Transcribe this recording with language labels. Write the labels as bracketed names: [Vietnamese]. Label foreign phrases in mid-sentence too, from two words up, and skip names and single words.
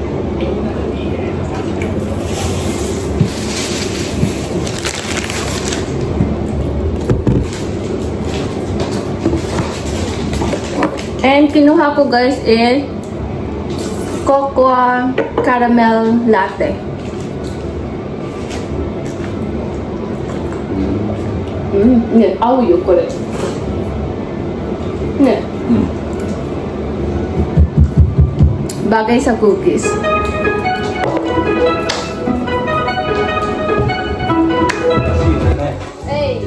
[Filipino] And kinuha ko, guys, [English] is cocoa caramel latte. [Japanese] Ne, 合うよこれ。 [Filipino] ね。Bagay sa cookies. [English] Hey.